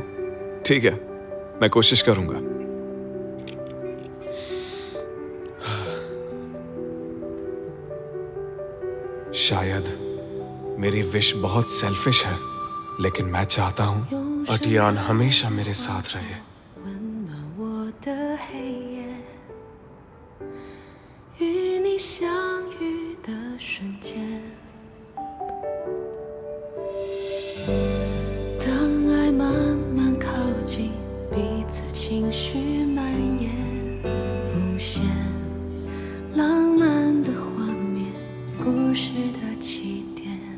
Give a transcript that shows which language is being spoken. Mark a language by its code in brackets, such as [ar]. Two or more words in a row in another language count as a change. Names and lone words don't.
[hi] ठीक है, मैं कोशिश करूंगा। शायद मेरी विश बहुत सेल्फिश है, लेकिन मैं चाहता हूं अटियान हमेशा मेरे साथ रहे। [zh] 温暖我的黑夜，与你相遇的瞬间，当爱慢慢靠近，彼此情绪蔓延，浮现浪漫的画面，故事的起点，